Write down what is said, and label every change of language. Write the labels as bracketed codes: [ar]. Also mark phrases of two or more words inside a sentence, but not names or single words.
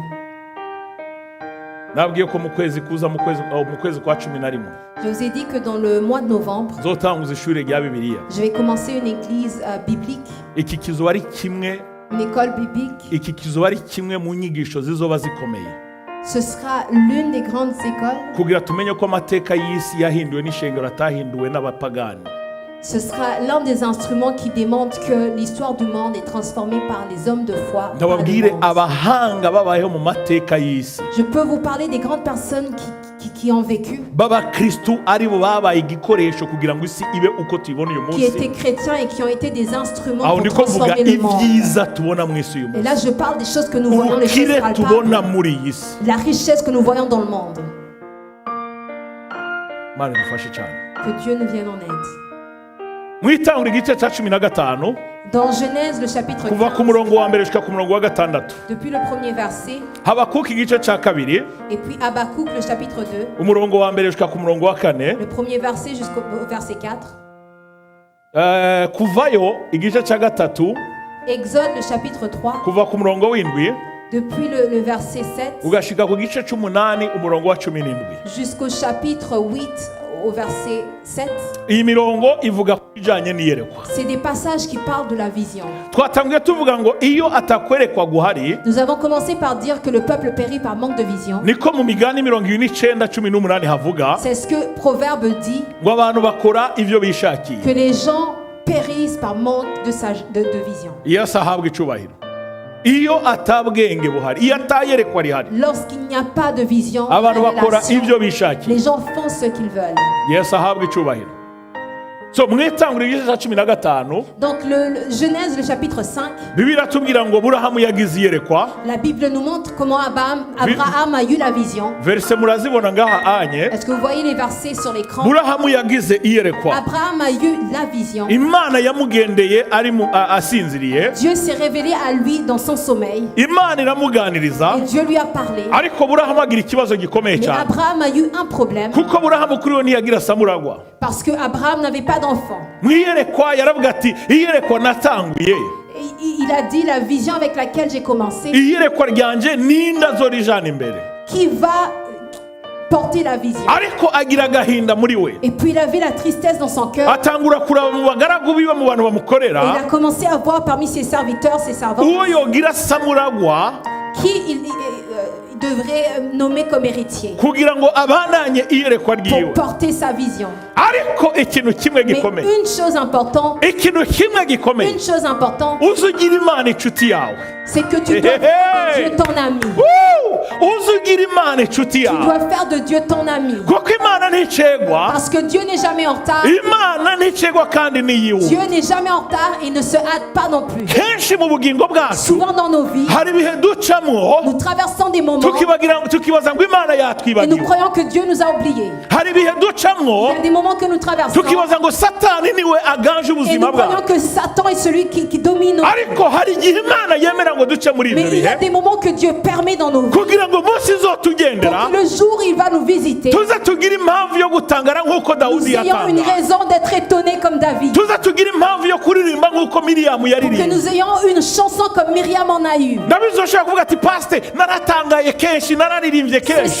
[rn] Nabwiye ko mu kwezi kuza mu kwezi kwa 11 [fr] Je vous ai dit que dans le mois de novembre, [rn] nzotanguza ishuri rya Bibiliya. [fr] je vais commencer une église biblique, [rn] Iki kizoba ari kimwe, [fr] une école biblique. [rn] iki kizoba ari kimwe mu nyigisho zizoba zikomeye, [fr] Ce sera l'une des grandes écoles. [rn] kugira tumenye ko amateka y'isi yahinduwe n'ishengero atahinduwe n'abapagani. [fr] Ce sera l'un des instruments qui démontre que l'histoire du monde est transformée par les hommes de foi. par le [rn] Ndababwire [fr] monde. [rn] abahanga babayeho mu mateka y'isi, [fr] Je peux vous parler des grandes personnes qui ont vécu, [rn] b'abakristu ari bo babaye igikoresho kugira ngo isi ibe uko tuyibona uyu [fr] qui [rn] munsi. [fr] étaient chrétiens et qui ont été des instruments [rn] Aho [fr] pour [rn] ndiko mvuga [fr] transformer le monde. [rn] ibyiza tubona mu isi uyu [fr] Et là, [rn] munsi, [fr] je parle des choses que nous voyons, les choses [rn] ubukire tubona [fr] palpables, [rn] muri iyi si. [fr] la richesse que nous voyons dans le monde. [rn] Mana idufashe cyane. [fr] Que Dieu nous vienne en aide. [rn] Mu Itanguriro igice cya 15 [fr] Dans Genèse, le chapitre [rn] kuva ku [fr] 15, [rn] murongo wa mbere gushika ku murongo wa 6, [fr] depuis le premier verset, [rn] Habakuki igice cya 2 [fr] et puis Habakkuk, le chapitre 2, [rn] umurongo wa mbere gushika ku murongo wa 4, [fr] le premier verset jusqu'au verset 4, [rn] Kuvayo igice cya 3 [fr] Exode, le chapitre 3, [rn] kuva ku murongo w'7 [fr] depuis le verset 7 [rn] ugashika ku gice c'8 umurongo wa 17. [fr] jusqu'au chapitre 8, au verset 7. [rn] Iyi mirongo ivuga ku bijanye n'iyerekwa. [fr] C'est des passages qui parlent de la vision. [rn] Twatangiye tuvuga ngo iyo atakwerekwa guhari, [fr] Nous avons commencé par dire que le peuple périt par manque de vision. [rn] niko mu migani 29:18 havuga [fr] C'est ce que Proverbe dit, [rn] ngo abantu bakora ivyo bishakiye. [fr] que les gens périssent par manque de vision. [rn] Yesu ahabwa icubahiro. Iyo atabwenge buhari, iyo atayerekwa rihari, [fr] Lorsqu'il n'y a pas de vision, [rn] abantu bakora [fr] révélation, [rn] ivyo bishakiye. [fr] les gens font ce qu'ils veulent. [rn] Yesu ahabwa icubahiro. So mu Itanguriro igice cya 15 [fr] Donc le Genèse, le chapitre 5, [rn] Bibiliya tubwira ngo Burahamu yagize iyerekwa. [fr] la Bible nous montre comment Abraham a eu la vision. [rn] Verse murazibona ngaha anye. [fr] Est-ce que vous voyez les versets sur l'écran? [rn] Burahamu yagize iyerekwa. [fr] Abraham a eu la vision. [rn] Imana yamugendeye ari asinziriye. [fr] Dieu s'est révélé à lui dans son sommeil [rn] Imana iramuganiriza. [fr] et Dieu lui a parlé. [rn] Ariko Burahamu agira ikibazo gikomeye [fr] Mais [rn] cyane. [fr] Abraham a eu un problème [rn] Kuko Burahamu kuri we ntiyagira samuragwa. [fr] parce que Abraham n'avait pas d'enfant. [rn] Mu iyerekwa yaravuga ati iyerekwa natanguye. [fr] Il a dit la vision avec laquelle j'ai commencé, [rn] Iyerekwa ryanje ninda zorijana imbere. [fr] qui va porter la vision. [rn] Ariko agira agahinda muri we. [fr] Et puis il avait la tristesse dans son cœur. [rn] Atangura kuraba mu bagaragu biwe mu bantu [fr] Et il [rn] bamukorera. [fr] a commencé à voir parmi ses serviteurs, ses servants, [rn] Uwo yogira samuragwa [fr] qui il devrait nommer comme héritier [rn] kugira ngo abananye iyerekwa [fr] pour [rn] ryiwe. [fr] porter sa vision. [rn] Ariko ikintu kimwe [fr] Mais [rn] gikomeye. [fr] une chose importante, [rn] Ikintu kimwe gikomeye. [fr] une chose importante, [rn] Uzugira Imana inshuti yawe. [fr] c'est que tu dois faire de Dieu ton ami. [rn] Uzugira Imana inshuti [fr] Tu [rn] yawe. [fr] dois faire de Dieu ton ami. [rn] Kuko Imana nticegwa. [fr] Parce que Dieu n'est jamais en retard. [rn] Imana nticegwa kandi niyiwe. [fr] Dieu n'est jamais en retard et ne se hâte pas non plus. [rn] Kenshi mu bugingo bwacu [fr] Souvent dans nos vies, [rn] hari ibihe ducamwo [fr] nous traversons des moments [rn] tukibaza ngo Imana [fr] et nous [rn] yatwibagiwe. [fr] croyons que Dieu nous a oubliés. [rn] Hari ibihe ducamwo [fr] Il y a des moments que nous traversons [rn] tukibaza ngo Satani niwe aganje [fr] et [rn] ubuzima [fr] nous croyons [rn] bwacu. [fr] que Satan est celui qui domine nos vies. [rn] Ariko hari igihe Imana yemera ngo duce muri [fr] Mais [rn] ibyo [fr] il y a [rn] bihe [fr] des moments que Dieu permet dans nos vies. [rn] kugira ngo umunsi izotugendera [fr] Pour que le jour où il va nous visiter, [rn] tuze tugire impamvu yo gutangara nk'uko [fr] nous [rn] Dawudi [fr] ayons une [rn] yatanga. [fr] raison d'être étonnés comme David. [rn] Tuze tugire impamvu yo kuririmba nk'uko Miriyamu [fr] Que [rn] yaririmbye. [fr] nous ayons une chanson comme Myriam en a eu. [rn] Ndabizi ushobora kuvuga ati pasite naratangaye kenshi nararirimbye [fr] C'est [rn] kenshi.